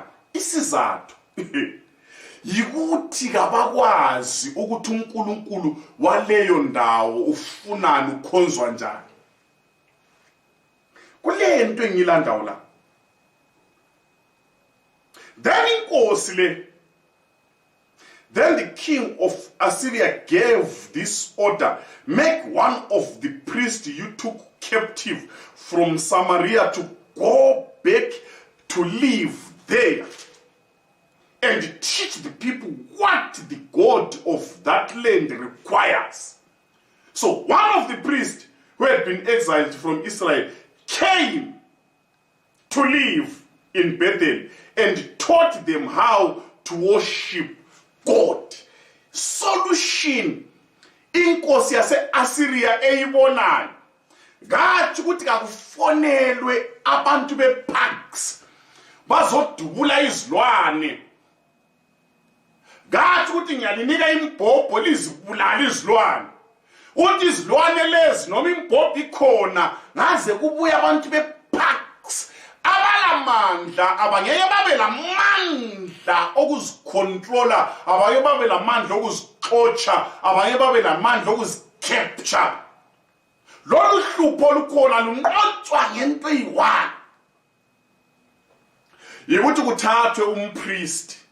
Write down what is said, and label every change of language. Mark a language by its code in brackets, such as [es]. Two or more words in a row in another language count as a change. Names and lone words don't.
[nd] Isizathu yikuthi kabakwazi ukuthi uNkulunkulu waleyo ndawo ufunani, ukhonzwa njani. Kule nto engilandayo la, [en] then the king of Assyria gave this order: make one of the priests you took captive from Samaria to go back to live there and teach the people what the God of that land requires. So one of the priests who had been exiled from Israel came to live in Bethel and taught them how to worship God. [nd] Solution inkosi yase-Assyria eyibonayo, ngathi ukuthi kakufonelwe abantu bePax bazodubula izilwane. Ngathi ukuthi ngiyalinika imbhobho lizibulala izilwane. Uthi izilwane lezi noma imbhobho ikhona, ngaze kubuya abantu bePax abalamandla, abangeke babe lamandla okuzicontrola, abangeke babe lamandla okuzixotsha, abangeke babe lamandla okuzicapture. Lolu hlupho olukhona lunqotswa ngento eyi-one, yikuthi kuthathwe umpriest.